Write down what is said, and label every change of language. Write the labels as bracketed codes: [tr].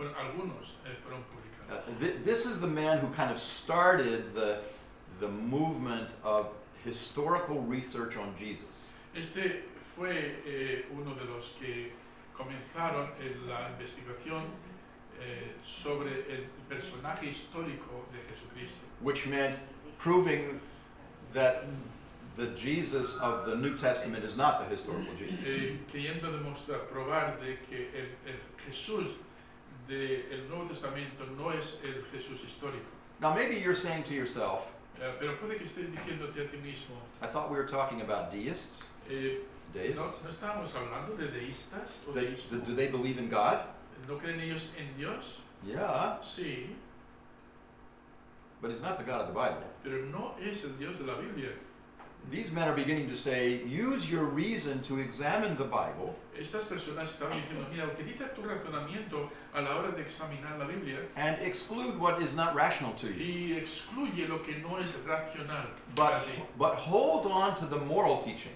[es] Algunos fueron publicados. [en] This is the man who kind of started the movement of historical research on Jesus. [es] Este fue uno de los que comenzaron la investigación sobre el personaje histórico de Jesucristo, [en] Which meant proving that the Jesus of the New Testament is not the historical Jesus. [es] queriendo demostrar, probar de que el Jesús del Nuevo Testamento no es el Jesús histórico. [en] Now maybe you're saying to yourself, [es] Pero puede que estés diciéndote a ti mismo, [en] I thought we were talking about deists. Deists? [es] ¿no estábamos hablando de deístas? O [en] Do they believe in God? [es] ¿No creen ellos en Dios? [en] Yeah, [es] Sí, [en] but he's not the God of the Bible. [es] pero no es el Dios de la Biblia. [en] These men are beginning to say, use your reason to examine the Bible [es] Estas personas estaban diciendo, mira, utiliza tu razonamiento a la hora de examinar la Biblia [en] and exclude what is not rational to you. [es] y excluye lo que no es racional para ti. [en] But hold on to the moral teaching.